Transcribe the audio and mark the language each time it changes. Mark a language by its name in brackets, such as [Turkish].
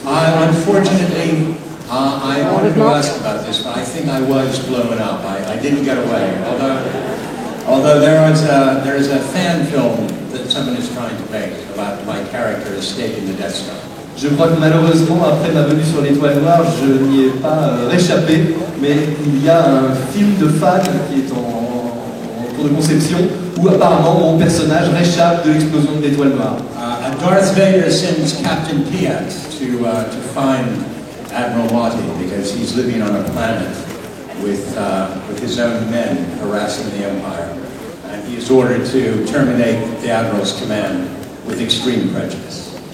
[English] Unfortunately, I wanted to ask about this, but I think I was blown up. I didn't get away. Although there is a fan film that someone is trying to make about my character escaping the Death Star. [French] Je crois que malheureusement, après ma venue sur l'Étoile Noire, je n'y ai pas réchappé, mais il y a un film de fan qui est en cours de conception, où apparemment mon personnage réchappe de l'explosion de l'Étoile Noire. [English] Darth Vader sends Captain Piat to find Admiral Motti because he's living on a planet with his own men harassing the Empire. And he is ordered to terminate the Admiral's command with extreme prejudice.